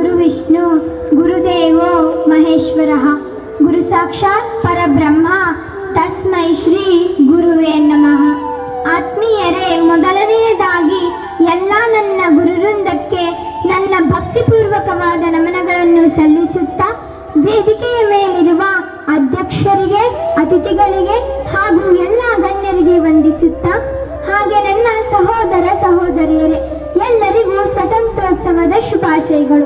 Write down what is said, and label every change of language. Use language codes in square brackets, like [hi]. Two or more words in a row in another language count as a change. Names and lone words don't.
[sa] ವಿಷ್ಣು ಗುರುದೇವೋ ಮಹೇಶ್ವರಃ ಗುರು ಸಾಕ್ಷಾತ್ ಪರಬ್ರಹ್ಮ ತಸ್ಮೈ ಶ್ರೀ ಗುರುವೇ ನಮಃ. [kn] ಆತ್ಮೀಯರೇ, ಮೊದಲನೆಯದಾಗಿ ಎಲ್ಲ ನನ್ನ ಗುರುವೃಂದಕ್ಕೆ ನನ್ನ ಭಕ್ತಿಪೂರ್ವಕವಾದ ನಮನಗಳನ್ನು ಸಲ್ಲಿಸುತ್ತಾ, ವೇದಿಕೆಯ ಮೇಲಿರುವ ಅಧ್ಯಕ್ಷರಿಗೆ, ಅತಿಥಿಗಳಿಗೆ ಹಾಗೂ ಎಲ್ಲ ಗಣ್ಯರಿಗೆ ವಂದಿಸುತ್ತಾ, ಹಾಗೆ ನನ್ನ ಸಹೋದರ ಸಹೋದರಿಯರೇ ಎಲ್ಲರಿಗೂ ಸ್ವತಂತ್ರೋತ್ಸವದ ಶುಭಾಶಯಗಳು.